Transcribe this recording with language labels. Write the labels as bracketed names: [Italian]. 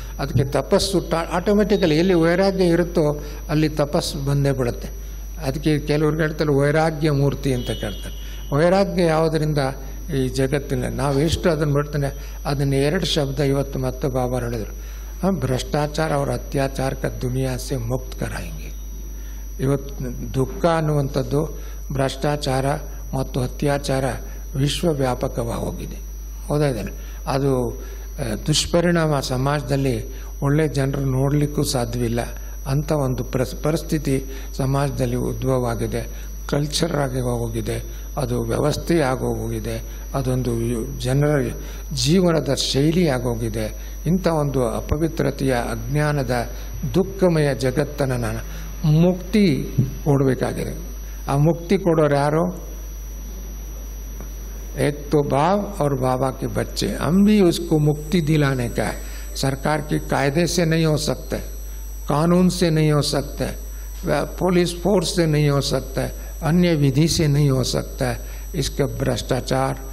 [Kannada] ಅದಕ್ಕೆ ತಪಸ್ಸು ಆಟೋಮೆಟಿಕಲಿ ಎಲ್ಲಿ ವೈರಾಗ್ಯ ಇರುತ್ತೋ ಅಲ್ಲಿ ತಪಸ್ಸು ಬಂದೇ ಬಿಡುತ್ತೆ. ಅದಕ್ಕೆ ಕೆಲವ್ರಿಗೆ ಹೇಳ್ತಾರೆ ವೈರಾಗ್ಯ ಮೂರ್ತಿ ಅಂತ ಕೇಳ್ತಾರೆ. ವೈರಾಗ್ಯ ಯಾವುದರಿಂದ ಈ ಜಗತ್ತಿನ ನಾವು ಎಷ್ಟು ಅದನ್ನು ಬಿಡ್ತಾನೆ, ಅದನ್ನು 2 ಶಬ್ದ ಇವತ್ತು ಮತ್ತೆ ಬಾಬಾ ಹೇಳಿದರು. [Hindi] ಭ್ರಷ್ಟಾಚಾರ और ಅತ್ಯಾಚಾರ का दुनिया से मुक्त कराएंगे. [Kannada] ಇವತ್ತು ದುಃಖ ಅನ್ನುವಂಥದ್ದು, ಭ್ರಷ್ಟಾಚಾರ ಮತ್ತು ಅತ್ಯಾಚಾರ ವಿಶ್ವವ್ಯಾಪಕವಾಗಿ ಹೋಗಿದೆ, ಹೌದಾಯಿಲ್ಲ. ಅದು ದುಷ್ಪರಿಣಾಮ ಸಮಾಜದಲ್ಲಿ ಒಳ್ಳೆ ಜನರು ನೋಡಲಿಕ್ಕೂ ಸಾಧ್ಯವಿಲ್ಲ. ಅಂಥ ಒಂದು ಪರಿಸ್ಥಿತಿ ಸಮಾಜದಲ್ಲಿ ಉದ್ಭವ ಆಗಿದೆ. ಕಲ್ಚರ್ ಆಗಿ ಹೋಗಿದೆ, ಅದು ವ್ಯವಸ್ಥೆ ಆಗೋಗಿದೆ, ಅದೊಂದು ಜನರ ಜೀವನದ ಶೈಲಿ ಆಗೋಗಿದೆ. ಇಂಥ ಒಂದು ಅಪವಿತ್ರತೆಯ ಅಜ್ಞಾನದ ದುಃಖಮಯ ಜಗತ್ತನ್ನು ನಾನು ಮುಕ್ತಿ ಕೊಡಬೇಕಾಗಿದೆ. ಆ ಮುಕ್ತಿ ಕೊಡೋರು ಯಾರು? [Hindi] एक तो बाप और बाबा के बच्चे. हम भी उसको मुक्ति दिलाने का है. सरकार के कायदे से नहीं हो सकता, कानून से नहीं हो सकता, पुलिस फोर्स से नहीं हो सकता, अन्य विधि से नहीं हो सकता है. इसका भ्रष्टाचार